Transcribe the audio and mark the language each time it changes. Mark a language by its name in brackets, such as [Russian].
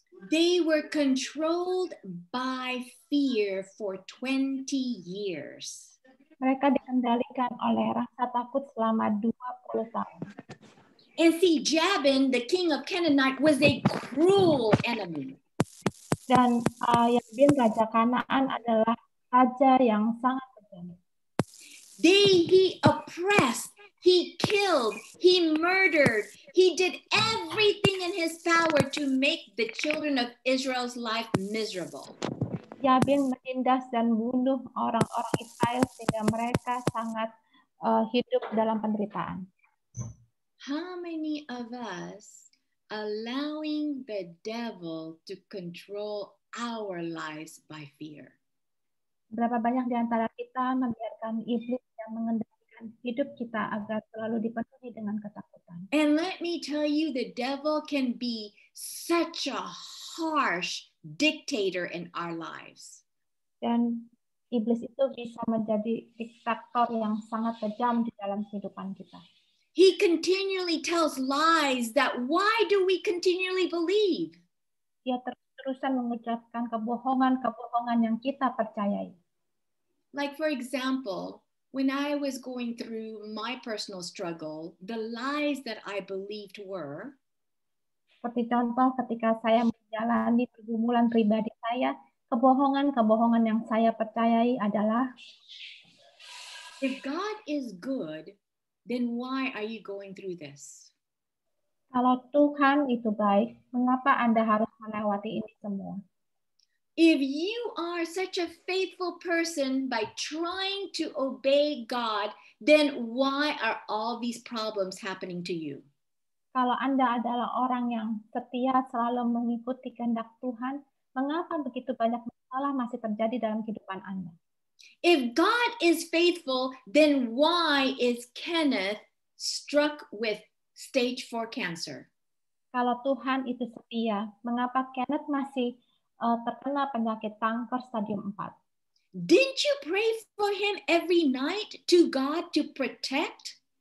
[English] They were controlled by fear for 20 years. [Indonesian] Mereka dikendalikan oleh rasa takut selama 20 tahun. [English] And see, Jabin, the king of Canaanite, was a cruel enemy. [Indonesian] Dan Yabin, raja Kanaan, adalah raja yang sangat kejam. [English] He oppressed, he killed, he murdered, he did everything in his power to make the children of Israel's life miserable. [Indonesian] Yabin menindas dan bunuh orang-orang Israel sehingga mereka sangat hidup dalam penderitaan. [English] How many of us allowing the devil to control our lives by fear? [Indonesian] Berapa banyak di antara kita membiarkan iblis yang mengendalikan hidup kita agar selalu dipenuhi dengan ketakutan. [English] And let me tell you, the devil can be such a harsh dictator in our lives. [Indonesian] Dan iblis itu bisa menjadi diktator yang sangat kejam di dalam kehidupan kita. [English] He continually tells lies that why do we continually believe? [Indonesian] Dia terus-terusan mengucapkan kebohongan-kebohongan yang kita percayai. [English] Like for example, when I was going through my personal struggle, the lies that I believed were, [Indonesian] seperti contoh ketika saya menjalani pergumulan pribadi saya, kebohongan-kebohongan yang saya percayai adalah, [English] if God is good, then why are you going through this? [Indonesian] Kalau Tuhan itu baik, mengapa Anda harus melewati ini semua? [English] If you are such a faithful person by trying to obey God, then why are all these problems happening to you? [Indonesian] Kalau Anda adalah orang yang setia selalu mengikuti kehendak Tuhan, mengapa begitu banyak masalah masih terjadi dalam kehidupan Anda? [English] If God is faithful, then why is Kenneth struck with stage 4 cancer? [Indonesian] Kalau Tuhan itu setia, mengapa Kenneth masih terkena penyakit kanker stadium 4? [English] Didn't you pray for him every night to God to protect?